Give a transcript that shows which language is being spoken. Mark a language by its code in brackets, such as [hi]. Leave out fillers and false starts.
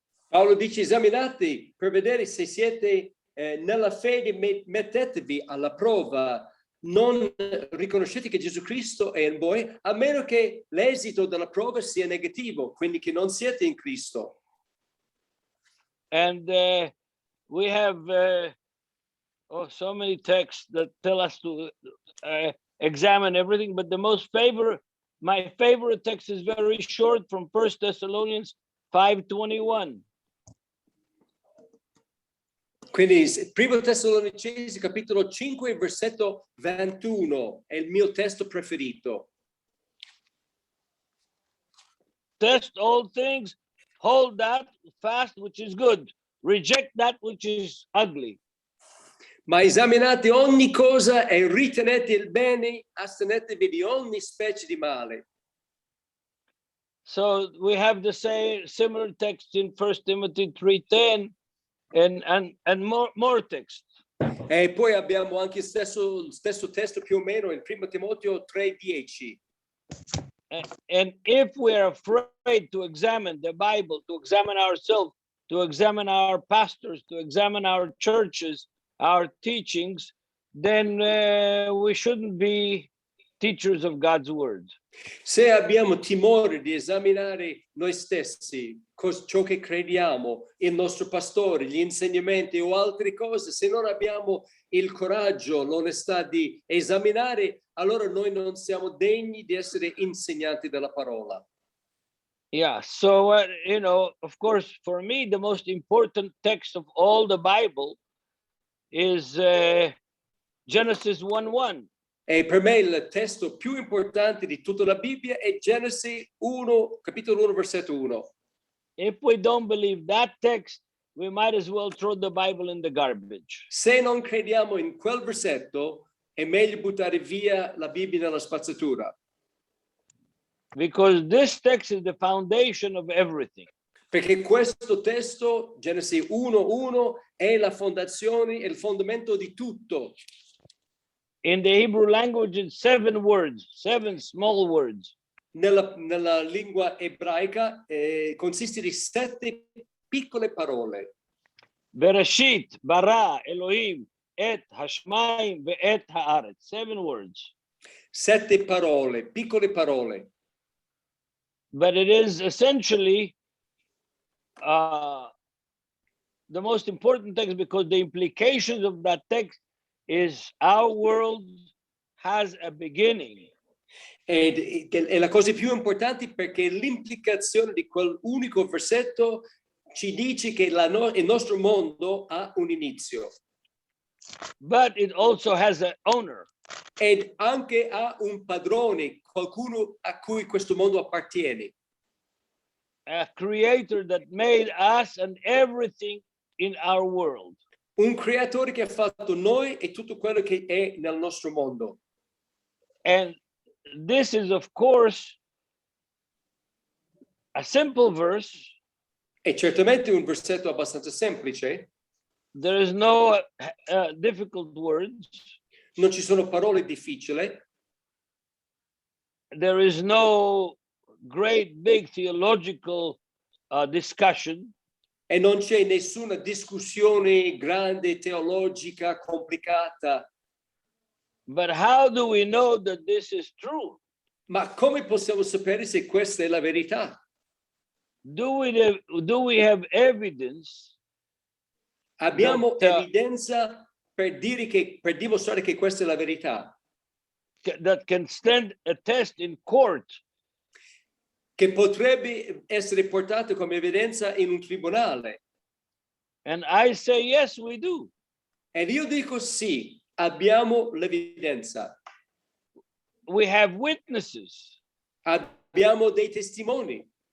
[it] Paolo dice esaminate per vedere se siete nella fede, mettetevi alla prova. Non riconoscete che Gesù Cristo è in voi, a meno che l'esito della prova sia negativo, quindi che non siete in Cristo. [en] And we have so many texts that tell us to examine everything, but my favorite text is very short, from 1 Thessalonians 5:21. [it] Quindi, primo Tessalonicesi, capitolo 5, versetto 21, è il mio testo preferito. [en] Test all things, hold that fast which is good, reject that which is ugly. [it] Ma esaminate ogni cosa e ritenete il bene, astenetevi di ogni specie di male. [en] So we have the same similar text in 1 Timothy 3:10 and more text. [it] E poi abbiamo anche il stesso testo più o meno in 1 Timoteo 3:10. [en] And if we are afraid to examine the Bible, to examine ourselves, to examine our pastors, to examine our churches, our teachings, then we shouldn't be teachers of God's word. [it] Se abbiamo timore di esaminare noi stessi, ciò che crediamo, il nostro pastore, gli insegnamenti o altre cose, se non abbiamo il coraggio, l'onestà di esaminare, allora noi non siamo degni di essere insegnanti della parola. [en] Yeah, so of course, for me, the most important text of all the Bible is Genesis 1:1. [it] E per me il testo più importante di tutta la Bibbia è Genesi 1, capitolo 1, versetto 1. [en] If we don't believe that text, we might as well throw the Bible in the garbage. [it] Se non crediamo in quel versetto, è meglio buttare via la Bibbia nella spazzatura. [en] Because this text is the foundation of everything. [it] Perché questo testo, Genesi 1:1, è la fondazione e il fondamento di tutto. [en] In the Hebrew language, it's 7 words, 7 small words. [it] Nella lingua ebraica consiste di 7 piccole parole. [he] Bereshit, bara, Elohim, et hashmaim, ve'et haaretz. [en] 7 words. [it] 7 parole, piccole parole. [en] But it is essentially the most important text, because the implications of that text is our world has a beginning. [it] È la cosa più importante, perché l'implicazione di quell'unico versetto ci dice che il nostro mondo ha un inizio. [en] But it also has an owner. [it] Ed anche ha un padrone, qualcuno a cui questo mondo appartiene. [en] a creator that made us and everything in our world. [it] Un creatore che ha fatto noi e tutto quello che è nel nostro mondo. [en] And this is, of course, a simple verse. [it] È certamente un versetto abbastanza semplice. [en] There is no difficult words. [it] Non ci sono parole difficili. [en] There is no great big theological discussion. [it] E non c'è nessuna discussione grande, teologica, complicata. [en] But how do we know that this is true? [it] Ma come possiamo sapere se questa è la verità? [en] Do we have evidence? [it] Abbiamo [en] that, [it] evidenza per dimostrare che questa è la verità? [en] That can stand a test in court? [it] Che potrebbe essere portato come evidenza in un tribunale? [en] And I say yes, we do. [it] Ed io dico sì, abbiamo l'evidenza. [en] We have witnesses. [it] Abbiamo dei testimoni.